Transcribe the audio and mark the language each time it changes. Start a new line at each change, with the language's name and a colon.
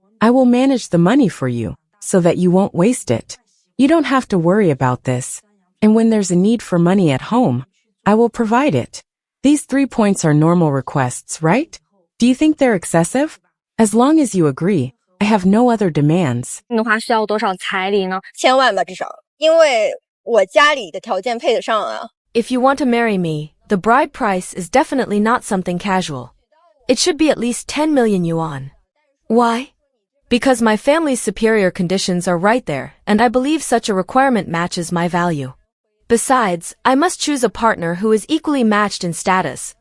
English: I will manage the money for you, so that you won't waste it. You don't have to worry about this. And when there's a need for money at home, I will provide it. These 3 points are normal requests, right? Do you think they're excessive? As long as you agree, I have no other demands.
Chinese: 的话需要多少彩礼呢？1000万吧，至少，因为我家里的条件配得上啊。
English: If you want to marry me, the bride price is definitely not something casual. It should be at least 10 million yuan. Why? Because my family's superior conditions are right there, and I believe such a requirement matches my value. Besides, I must choose a partner who is equally matched in status.